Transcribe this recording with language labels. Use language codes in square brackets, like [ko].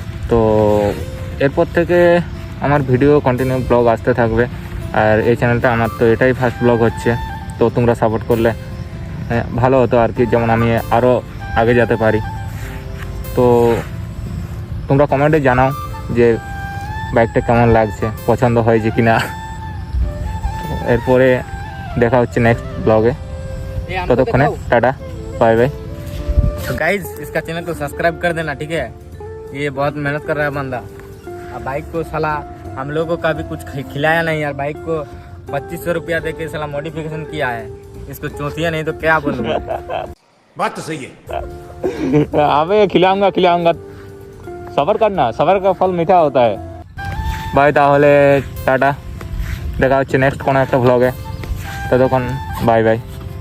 [bn] তো এরপর থেকে আমার ভিডিও কন্টিনিউ ব্লগ আসতে থাকবে, আর এই চ্যানেলটা আমার তো এটাই ফার্স্ট ব্লগ হচ্ছে, তো তোমরা সাপোর্ট করলে ভালো হতো আর কি, যেমন আমি আরও আগে যেতে পারি। তো তোমরা কমেন্টে জানাও যে বাইকটা কেমন লাগছে, পছন্দ হয়েছে কি না। এরপরে দেখা হচ্ছে নেক্সট ব্লগে, ততক্ষণে टाटा बाय बाय। [hi] तो गाइज इसका चैनल को सब्सक्राइब कर देना, ठीक है। ये बहुत मेहनत कर रहा है बंदा। अब बाइक को साला हम लोगों का भी कुछ खिलाया नहीं यार, बाइक को 2500 रुपया दे के साला मॉडिफिकेशन किया है, इसको चौथिया नहीं तो क्या बोलूँ। बात तो सही है। अबे खिलाऊंगा, सबर करना, सबर का फल मीठा होता है। [bn] बाय তাহলে টাটা, দেখা হচ্ছে নেক্সট কোনো একটা ব্লগে, ততক্ষণ বাই বাই।